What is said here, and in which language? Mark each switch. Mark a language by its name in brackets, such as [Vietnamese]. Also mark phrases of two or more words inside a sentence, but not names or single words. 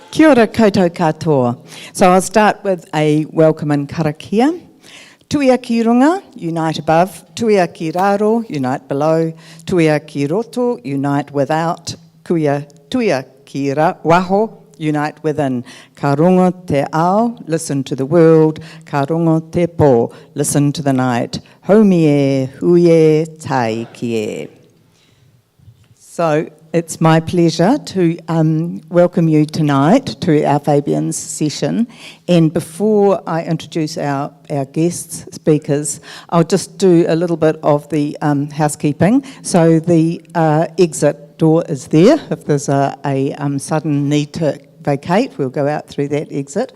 [Māori] Kia ora koutou katoa. [English] So I'll start with a welcome and karakia. [Māori] Tuia ki runga, [English] unite above. [Māori] Tuia ki raro, [English] unite below. [Māori] Tuia ki roto, [English] unite without. [Māori] Tuia ki waho, [English] unite within. [Māori] Ka rongo te ao, [English] listen to the world. [Māori] Ka rongo te po, [English] listen to the night. [Māori] Haumi e, hui e, tai ki e. [English] So it's my pleasure to welcome you tonight to our Fabian's session. And before I introduce our guest speakers, I'll just do a little bit of the housekeeping. So the exit door is there. If there's a sudden need to vacate, we'll go out through that exit.